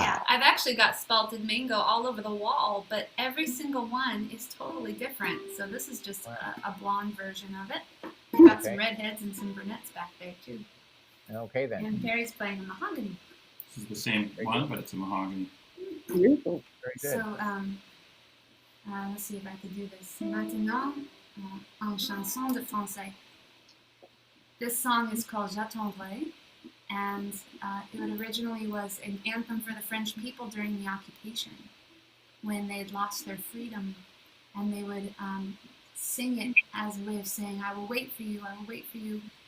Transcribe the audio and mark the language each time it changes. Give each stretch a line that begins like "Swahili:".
English: Yeah, I've actually got spalted mango all over the wall, but every single one is totally different. So this is just a blonde version of it. We've got some redheads and some brunettes back there too. Okay then. And Perry's playing a mahogany. This is the same one, but it's a mahogany. Beautiful. Very good. So let's see if I can do this.
French: Maintenant, en chanson de français.
English: This song is called J'attendrai, and it originally was an anthem for the French people during the occupation, when they'd lost their freedom, and they would sing it as a way of saying, I will wait for you, I will wait for you.